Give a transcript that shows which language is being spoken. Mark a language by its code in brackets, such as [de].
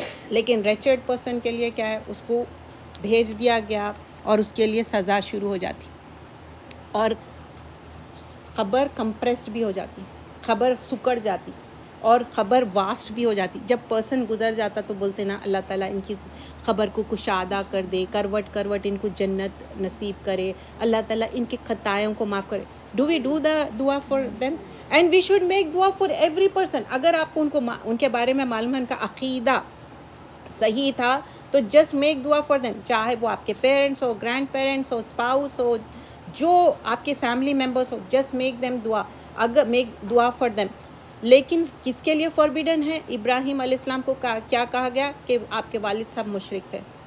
[ur] لیکن Richard person کے لیے کیا ہے؟ اس کو بھیج دیا گیا اور اس کے لیے سزا شروع ہو جاتی، اور خبر کمپریسڈ بھی ہو جاتی، خبر سکڑ جاتی، اور خبر واسٹ بھی ہو جاتی. جب پرسن گزر جاتا تو بولتے نا اللہ تعالیٰ ان کی خبر کو کشادہ کر دے، کروٹ کروٹ ان کو جنت نصیب کرے، اللہ تعالیٰ ان کی خطائیوں کو معاف کرے. [en] Do we do the دعا for them? And we should make دعا for every person. [ur] اگر آپ کو ان کے بارے میں معلوم ہے، ان کا عقیدہ صحیح تھا، تو [en] Just make دعا for them. [ur] چاہے وہ آپ کے parents ہو، grand parents ہو، spouse ہو، جو آپ کے فیملی ممبرس ہو، [en] Just make them دعا. اگر make دعا فار دیم. [ur] لیکن کس کے لیے فوربیڈن ہے؟ ابراہیم علیہ السلام کو کیا کہا گیا کہ آپ کے والد صاحب مشرک تھے.